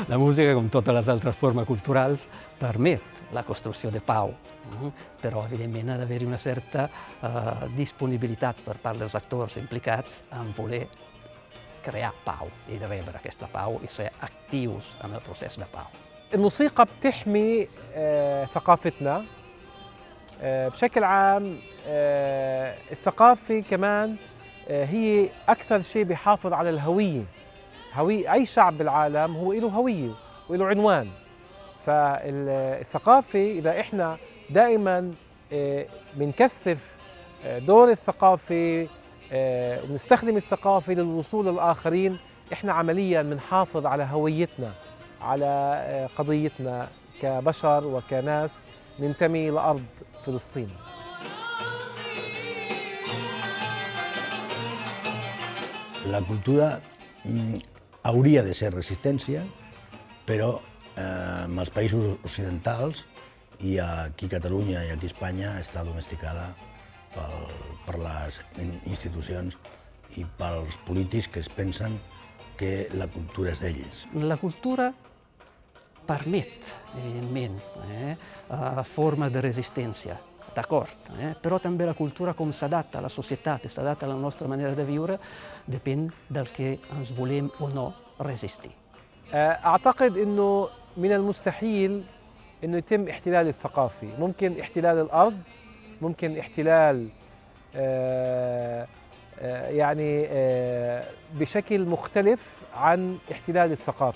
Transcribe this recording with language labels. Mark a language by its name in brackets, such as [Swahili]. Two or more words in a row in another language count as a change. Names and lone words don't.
[Catalan] La música, com totes les altres formes culturals, permet la construcció de pau, però evidentment ha d'haver-hi una certa disponibilitat per part dels actors implicats en voler crear pau i de rebre aquesta pau i ser actius en el procés de pau. [Arabic] الموسيقى بتحمي ثقافتنا بشكل عام. الثقافة كمان هي أكثر شيء بيحافظ على الهوية. أي شعب بالعالم هو له هوية وله عنوان. فالثقافة إذا إحنا دائما بنكثف دور الثقافة ونستخدم الثقافة للوصول للآخرين، إحنا عملياً بنحافظ على هويتنا، على قضيتنا كبشر وكناس ننتمي لأرض فلسطين. [Catalan] La cultura hauria de ser resistència, però en els països occidentals i aquí a Catalunya i aquí a Espanya està domesticada per les institucions i pels polítics que es pensen que la cultura és d'ells. La cultura permet, evidentment, formes de resistència, d'acord, però també la cultura com s'adatta a la societat, s'adatta a la nostra manera de viure, depèn del que ens volem o no resistir. [Arabic] أعتقد إنه من المستحيل إنه يتم احتلال الثقافي. ممكن احتلال الأرض، ممكن احتلال يعني بشكل مختلف عن احتلال الثقافة.